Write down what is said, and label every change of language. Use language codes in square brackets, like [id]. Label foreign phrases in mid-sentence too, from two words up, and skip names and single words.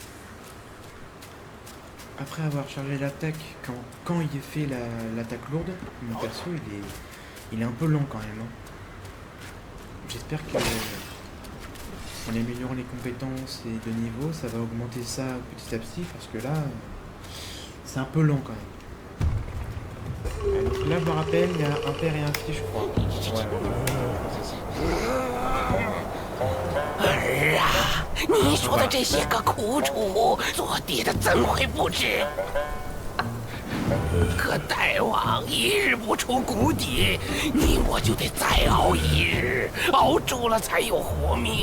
[fr] Après avoir chargé l'attaque, quand il fait l'attaque lourde, mon perso il est un peu lent quand même. Hein. J'espère que En améliorant les compétences et de niveau, ça va augmenter ça petit à petit parce que là, c'est un peu lent quand même. Donc là, je me rappelle, il y a un père et un fils, je crois. Ouais, c'est ça. [zh] 儿啊，你说的这些个苦楚，做爹的怎会不知？可大王一日不出谷底，你我就得再熬一日，熬住了才有活命。